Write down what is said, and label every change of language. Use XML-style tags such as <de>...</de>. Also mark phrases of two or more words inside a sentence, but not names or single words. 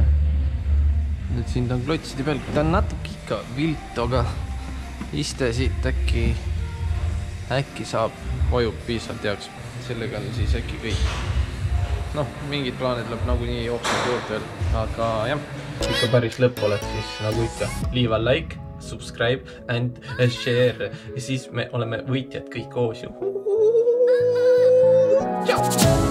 <et>Et siin ta on klotside peal. Ta on natuke ikka viltu, aga iste siit äkki saab, vajub piisavalt heaks. Sellega on siis äkki kõik. Noh, mingid plaanid lõpp nagunii jooksnud juurde veel, aga jah. Ikka päris lõpp oled siis nagu ikka.</et> <en>Leave a like, subscribe and share.</en> <et>Ja siis me oleme võitjad kõik koos ju. Tšau!</et>